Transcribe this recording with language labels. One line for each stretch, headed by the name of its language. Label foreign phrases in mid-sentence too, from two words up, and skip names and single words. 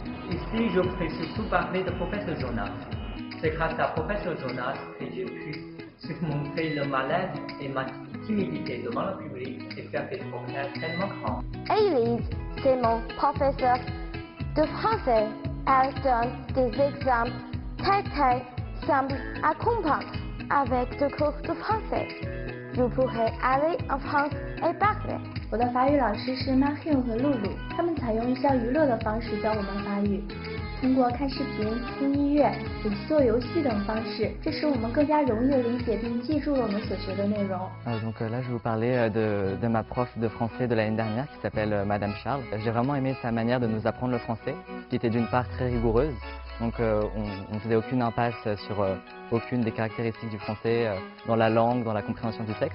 French: Ici, je précise tout parler de professeur Jonas. C'est grâce à professeur Jonas que j'ai pu surmonter le malaise et ma timidité devant le public et faire des progrès tellement grands. Élise, c'est mon professeur de français. Elle donne des exemples très simples à comprendre avec des cours de français. Vous pourrez aller en France et parler.
Chinese: 我的法语老师是 Marion 和露露，他们采用一项娱乐的方式教我们法语，通过看视频、听音乐以及做游戏等方式，这使我们更加容易地理解并记住了我们所学的内容。
French: Donc là, je vais vous parler de ma prof de français de l'année dernière qui s'appelle Madame Charles. J'ai vraiment aimé sa manière de nous apprendre le français, qui était d'une part très rigoureuse. Donc on ne faisait aucune impasse sur aucune des caractéristiques du français dans la langue, dans la compréhension du texte.